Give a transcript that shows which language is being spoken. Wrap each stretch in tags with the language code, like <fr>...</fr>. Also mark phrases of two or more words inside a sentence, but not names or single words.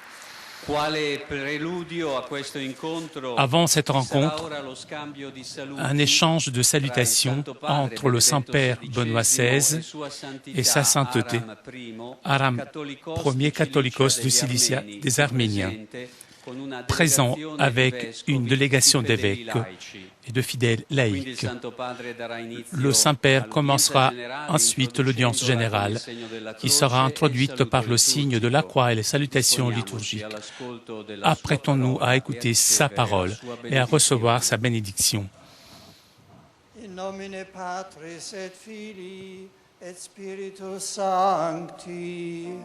<fr>Avant cette rencontre, un échange de salutations entre le Saint-Père Benoît XVI et sa sainteté, Aram Ier Catholicos de Cilicia des Arméniens, présent avec une délégation d'évêques et de fidèles laïcs. Le Saint-Père commencera ensuite l'audience générale qui sera introduite par le signe de la croix et les salutations liturgiques. Apprêtons-nous à écouter sa parole et à recevoir sa bénédiction.</fr> <la>In nomine Patris et Filii et Spiritus Sancti.</la>